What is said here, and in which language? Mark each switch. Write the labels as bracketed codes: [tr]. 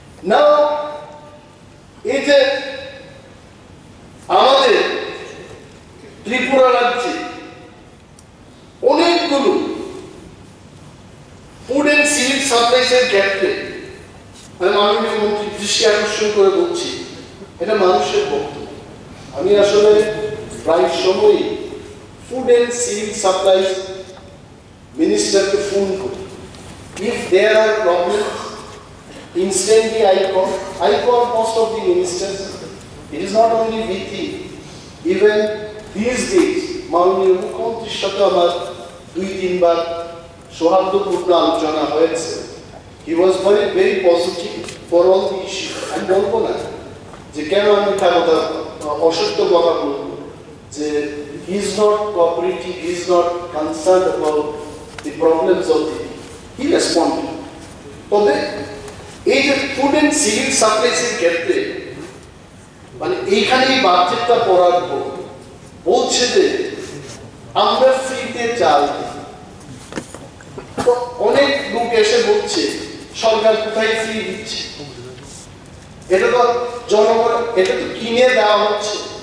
[bn] নাও এই যে আমাদের ত্রিপুরা রাজ্যে অনেকগুলো ফুড এন্ড সিভিল সাপ্লাইসের ক্ষেত্রে আমি মাননীয় মন্ত্রীর দৃষ্টি আকর্ষণ করে বলছি, এটা মানুষের বক্তব্য। আমি আসলে প্রায় সময়ই food and civil supplies মিনিস্টারকে phone করি। [en] If there are problems instantly I call most of the ministers. It is not only with him, even these days [bn] মাননীয় মুখ্যমন্ত্রীর সাথে আমার 2-3 বার সৌহার্দ্যপূর্ণ আলোচনা হয়েছে। [en] He was very positive for all the issues. [bn] আমি বলবো না যে কেন আমি তার কথা অসত্য কথা বলবো, যে [en] he is not cooperative, he is not concerned about the problems of the he responded. [bn] তবে এই যে ফুড এন্ড সিভিল সাপ্লাইসের ক্ষেত্রে মানে এইখানেই বাজেটটা পড়ার পর বলছে যে আমরা ফ্রিতে চাল দিই। তো অনেক লোক এসে বলছে সরকার কোথায় ফ্রি দিচ্ছে, এটা তো জনগণ, এটা তো কিনে দেওয়া হচ্ছে।